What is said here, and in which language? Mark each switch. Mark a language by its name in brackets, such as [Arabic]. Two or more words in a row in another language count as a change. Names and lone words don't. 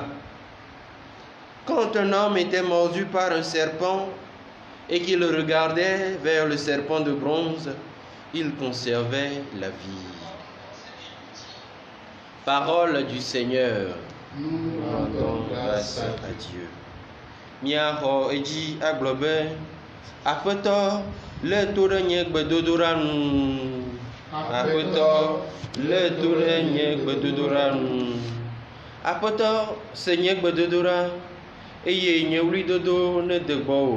[French] Quand un homme était mordu par un serpent et qu'il regardait vers le serpent de bronze, il conservait la vie. Parole du Seigneur. Nous Rendons grâce à Dieu. [Ewe] Miaho eji aglobe aƒetɔ le to ɖe nye gbedodoɖa nu. Aƒetɔ le to ɖe nye gbedodoɖa nu. Aƒetɔ se nye gbedodoɖa eye nye wlidodo ne de gbɔwò.